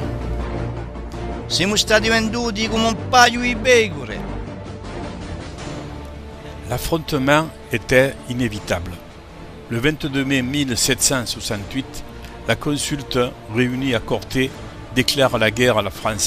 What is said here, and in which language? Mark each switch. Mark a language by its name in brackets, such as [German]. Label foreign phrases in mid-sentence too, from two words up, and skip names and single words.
[Italian] Siamo stati venduti come un paio di pecore. [French] L'affrontement était inévitable. Le 22 mai 1768, la consulte réunie à Corté déclare la guerre à la France.